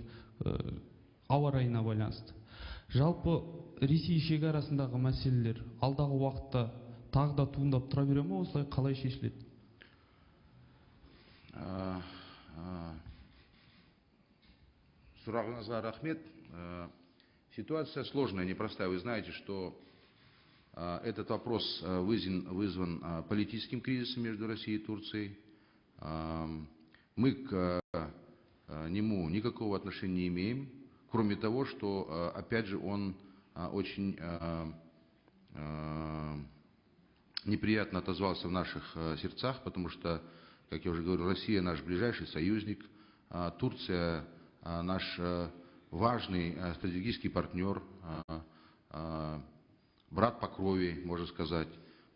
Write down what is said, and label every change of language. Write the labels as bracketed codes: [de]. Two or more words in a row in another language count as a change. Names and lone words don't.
[kk] Ауа райына байланысты. Жалпы Ресей шекарасындағы мәселелер алдағы уақытта тағы да туындап тұра бере ме, осылай қалай шешіледі? Сұрағыңызға рахмет. [ru] Ситуация сложная, непростая. Вы знаете, что этот вопрос вызван политическим кризисом между Россией и Турцией. Мы к нему никакого отношения не имеем, кроме того, что, опять же, он очень неприятно отозвался в наших сердцах, потому что, как я уже говорил, Россия наш ближайший союзник, Турция наш важный стратегический партнер, брат по крови, можно сказать.